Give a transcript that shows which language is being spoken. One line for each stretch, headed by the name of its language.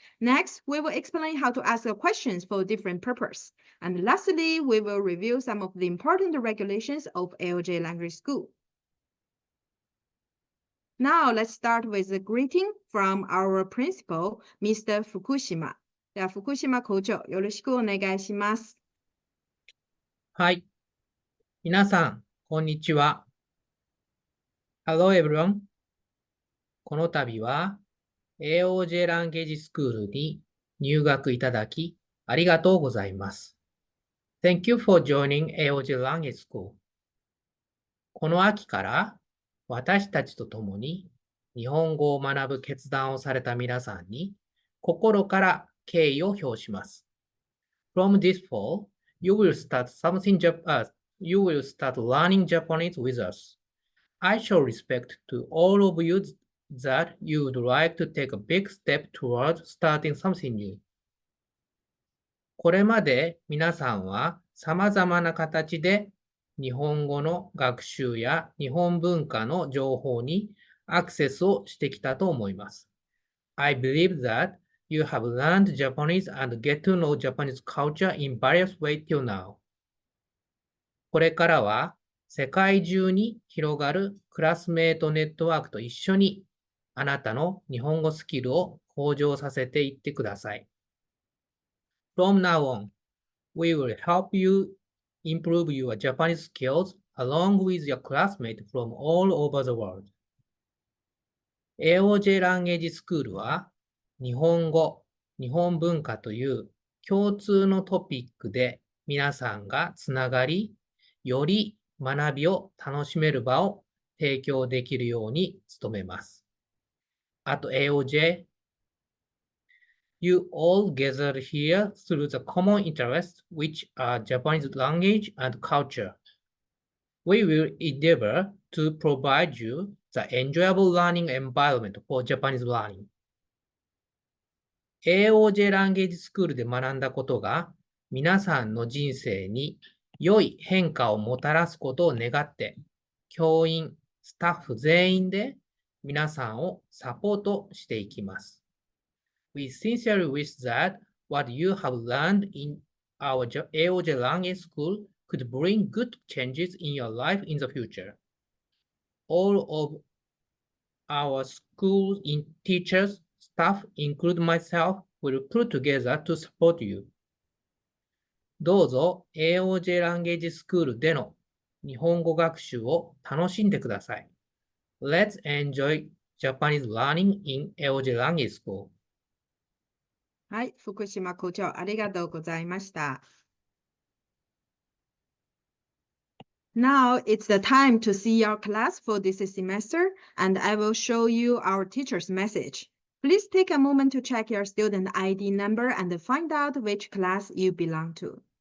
English: Next, we will explain how to ask questions for different purposes. And lastly, we will review some of the important regulations of AOJ Language School. Now, let's start with the greeting from our principal, Mr. Fukushima.
Japanese: では、福島校長、よろしくお願いします。はい。皆さん、こんにちは。
English: Hello everyone.
Japanese: この度は AOJ ランゲージスクールに入学いただきありがとうございます。
English: Thank you for joining AOJ Language School.
Japanese: この秋から私たちと共に日本語を学ぶ決断をされた皆さんに心から敬意を表します。
English: From this fall, you will start learning Japanese with us. I show respect to all of you that you would like to take a big step towards starting something new.
Japanese: これまで皆さんは様々な形で日本語の学習や日本文化の情報にアクセスをしてきたと思います。
English: I believe that you have learned Japanese and get to know Japanese culture in various ways till now.
Japanese: これからは世界中に広がるクラスメートネットワークと一緒にあなたの日本語スキルを向上させていってください。
English: From now on, we will help you improve your Japanese skills along with your classmates from all over the world.
Japanese: AOJ ランゲージスクールは日本語、日本文化という共通のトピックで皆さんがつながり、より学びを楽しめる場を提供できるように努めます。
English: At AOJ, you all gathered here through the common interests which are Japanese language and culture. We will endeavor to provide you the enjoyable learning environment for Japanese learning.
Japanese: AOJ ランゲージスクールで学んだことが皆さんの人生に良い変化をもたらすことを願って、教員、スタッフ全員で皆さんをサポートしていきます。
English: We sincerely wish that what you have learned in our AOJ Language School could bring good changes in your life in the future. All of our school teachers, staff, including myself, will put together to support you.
Japanese: どうぞ AOJ ランゲージスクールでの日本語学習を楽しんでください。
English: Let's enjoy Japanese learning in AOJ Language School.
Japanese: はい、福島校長、ありがとうございました。
English: Now it's the time to see your class for this semester, and I will show you our teacher's message. Please take a moment to check your student ID number and find out which class you belong to.